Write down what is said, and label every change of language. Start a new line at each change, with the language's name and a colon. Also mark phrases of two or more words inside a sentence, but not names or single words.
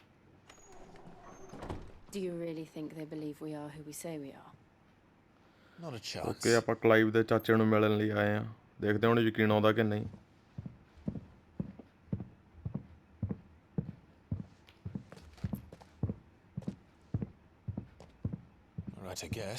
English: Do you really think they believe we are who we say we are? Not a chance.
Punjabi: Okay, ਆਪਾਂ ਕਲਾਈਵ ਦੇ ਚਾਚੇ ਨੂੰ ਮਿਲਣ ਲਈ ਆਏ ਆ ਦੇਖਦੇ ਹਾਂ ਉਹਨੂੰ ਯਕੀਨ ਆਉਂਦਾ ਕਿ ਨਹੀਂ
English: Right, I guess.